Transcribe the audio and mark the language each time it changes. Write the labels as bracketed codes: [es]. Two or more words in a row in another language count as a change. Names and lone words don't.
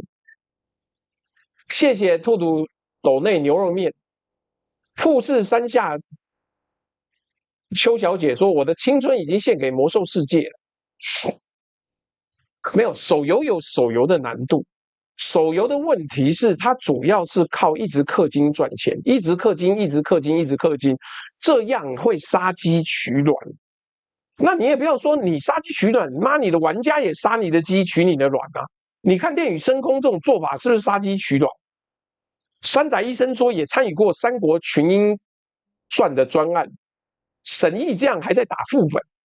[zh] 謝謝兔兔斗內牛肉麵。富士山下邱小姐說：“我的青春已經獻給魔獸世界了。” 沒有，手遊有手遊的難度。手遊的問題是，它主要是靠一直氪金賺錢，一直氪金，一直氪金，一直氪金，這樣會殺雞取卵。那你也不要說你殺雞取卵，媽，你的玩家也殺你的雞取你的卵啊！你看《電馭升空》這種做法是不是殺雞取卵？山仔醫生說也參與過《三國群英傳》的專案，沈毅這樣還在打副本。